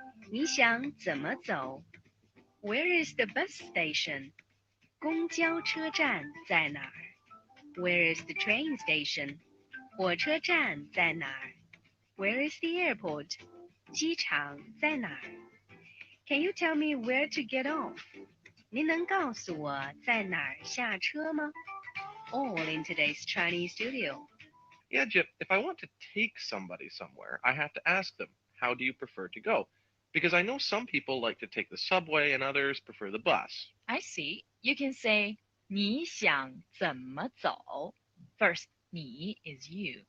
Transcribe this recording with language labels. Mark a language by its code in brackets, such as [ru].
[zh] 你想怎么走 [en] Where is the bus station? [zh] 公交车站在哪儿 [en] Where is the train station? [zh] 火车站在哪儿 [en] Where is the airport? [zh] 机场在哪儿 [en] Can you tell me where to get off? [zh] 您能告诉我在哪儿下车吗 [en] All in today's Chinese studio. Yeah, Jip, if I want to take somebody somewhere, I have to ask them, how do you prefer to go? Because I know some people like to take the subway and others prefer the bus. I see. You can say [zh] 你想怎么走 [en] First, 你 is you.